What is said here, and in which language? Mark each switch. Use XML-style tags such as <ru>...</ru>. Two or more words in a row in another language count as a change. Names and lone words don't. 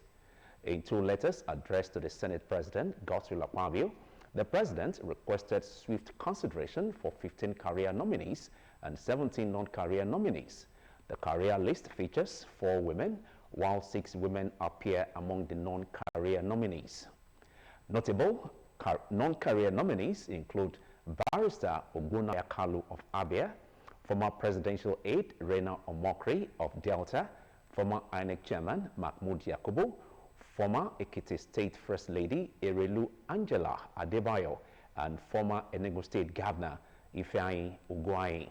<en>In 2 letters addressed to the Senate President, Godswill Akpabio, the President requested swift consideration for 15 career nominees and 17 non-career nominees. The career list features 4 women, while 6 women appear among the non-career nominees. Notable non-career nominees include Barrister Ogbonna Kalu of Abia, former presidential aide Rena Omokri of Delta, former INEC chairman Mahmoud Yakubu, former Ekiti State First Lady Erelu Angela Adebayo, and former Enugu State Governor Ifeanyi Ugwuanyi.</en>